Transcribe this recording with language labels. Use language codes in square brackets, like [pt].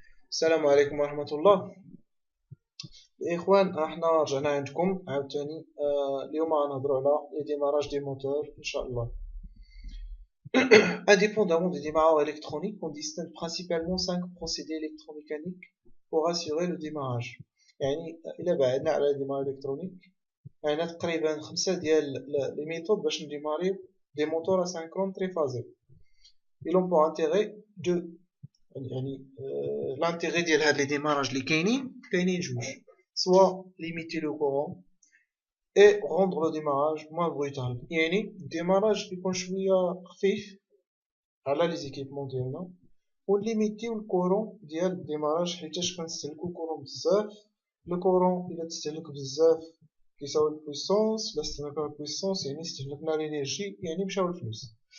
[ar] السلام عليكم ورحمة الله. الإخوان احنا رجعنا عندكم عاوتاني. اليوم غنهضروا على لي ديماراج دي موتور إن شاء الله. [fr] Indépendamment des démarrages électroniques, on distingue principalement 5 procédés électromécaniques pour assurer le démarrage. [ar] يعني إلا بعدنا على الديماراج électronique عندنا تقريبا 5 ديال لي ميثود باش نديماريو دي موتور اسynchrones تريفازي. [fr] Ils ont pour intérêt de يعني l'intérêt [ar] ديال هاد لي ديماراج اللي كاينين جوج، [fr] soit limiter le courant et rendre le démarrage moins brutal. [ar] يعني الديماراج يكون شويه خفيف على لي زيكيبمون ديالنا، ونليميتيو الكورون ديال الديماراج حيتاش كنستهلكو الكورون بزاف. لو كورون الا تستهلك بزاف كيساوي البويسونس، الا استهلكنا البويسونس يعني استهلكنا لينيرجي، يعني مشاو الفلوس.